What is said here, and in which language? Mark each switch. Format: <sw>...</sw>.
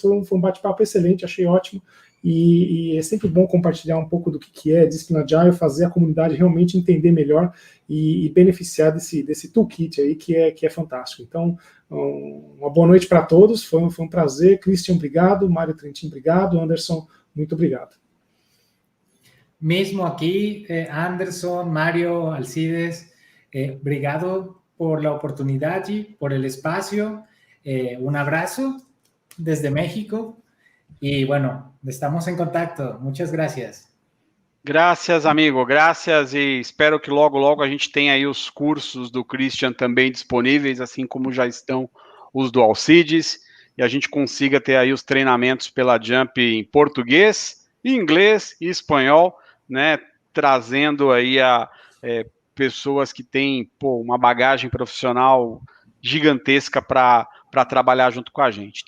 <pt>Foi um bate-papo excelente, achei ótimo. E é sempre bom compartilhar um pouco do que é Discipline Agile, fazer a comunidade realmente entender melhor e beneficiar desse toolkit aí que é fantástico. Então, uma boa noite para todos, foi um prazer. Christian, obrigado. Mário Trentin, obrigado. Anderson, muito obrigado.</pt> <es>Mesmo aquí, Anderson, Mario, Alcides, obrigado por la oportunidad y por el espacio. Un abrazo desde México y bueno, estamos en contacto. Muchas gracias.</es> <pt>Graças, amigo, graças, e espero que logo, logo a gente tenha aí os cursos do Christian também disponíveis, assim como já estão os do Alcides, e a gente consiga ter aí os treinamentos pela Jump em português, inglês e espanhol, né, trazendo aí pessoas que têm uma bagagem profissional gigantesca para trabalhar junto com a gente.</pt>